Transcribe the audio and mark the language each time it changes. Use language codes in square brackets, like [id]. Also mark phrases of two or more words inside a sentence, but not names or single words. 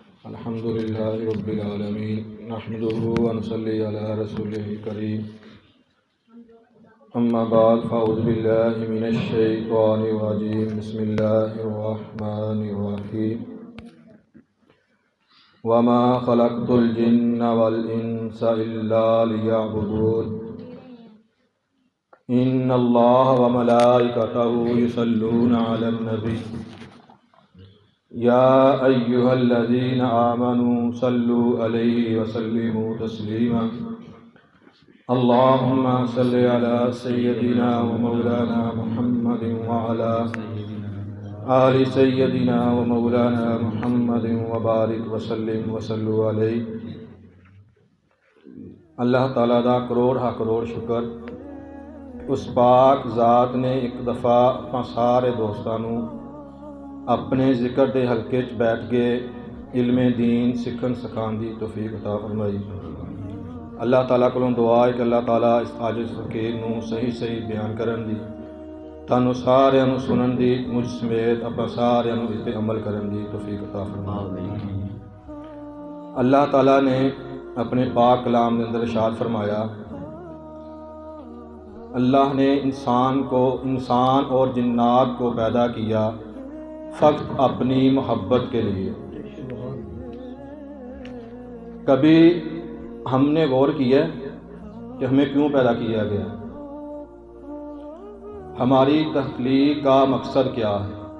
[ar] الحمد لله رب العالمين نحمده ونصلي على رسوله الكريم أما بعد فأعوذ بالله من الشيطان الرجيم بسم الله الرحمن الرحيم وما خلقت الجن والإنس إلا ليعبدون إن الله وملائكته يصلون على النبي يا أيها الذين آمنوا صلوا عليه وسلموا تسليما اللهم صل على سيدنا ومولانا محمد وعلى آل سيدنا ومولانا محمد وبارك وسلم وصلوا عليه. [pa] اللہ تعالیٰ دا کروڑ شکر اس پاک ذات نے ایک دفعہ اپنا سارے دوستاں نوں اپنے ذکر کے حلقے چ بیٹھ کے علمِ دین سکھن سکھانے کی توفیق عطا فرمائی. اللہ تعالیٰ کولوں دعا ہے کہ اللہ تعالیٰ اس عاجز فقیر نوں صحیح بیان کرن دی، تانوں ساریاں نوں سنن دی، مجھ سمیت اپنا ساریاں نوں اس تے عمل کرن دی توفیق عطا فرمائی. [ur] اللہ تعالیٰ نے اپنے پاک کلام کے اندر ارشاد فرمایا، اللہ نے انسان اور جنات کو پیدا کیا فقط اپنی محبت کے لیے. کبھی ہم نے غور کیا کہ ہمیں کیوں پیدا کیا گیا، ہماری تخلیق کا مقصد کیا ہے.